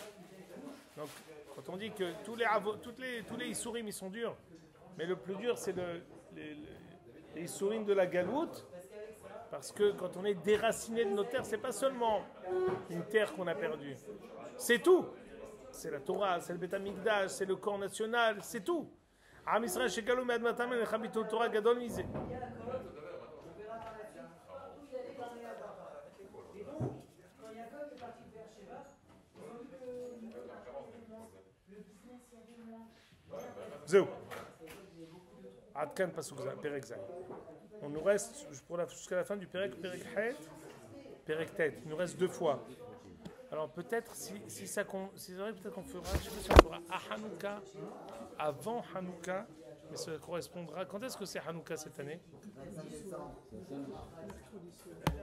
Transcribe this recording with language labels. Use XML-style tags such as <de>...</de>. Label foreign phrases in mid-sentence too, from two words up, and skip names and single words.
<fr>Donc, quand on dit que tous les Issourim, ils sont durs, mais le plus dur, c'est les Issourim de la galoute, parce que quand on est déraciné de nos terres, c'est pas seulement une terre qu'on a perdue, c'est tout. C'est la Torah, c'est le</fr> <he>בית המקדש,</he> <fr>c'est le corps national, c'est tout.</fr> <he>עם ישראל שגלו מאדמתם לביטול תורה גדול מזה. זהו. עד כאן פסוק פרק ז.</he> <fr>On nous reste jusqu'à la fin du</fr> <he>פרק ח, פרק ט.</he> <fr>Il nous reste 2 fois. Alors peut-être si ça peut-être qu'on fera, je sais pas si on fera à Hanouka, avant Hanouka, mais ça correspondra. Quand est-ce que c'est Hanouka cette année?</fr>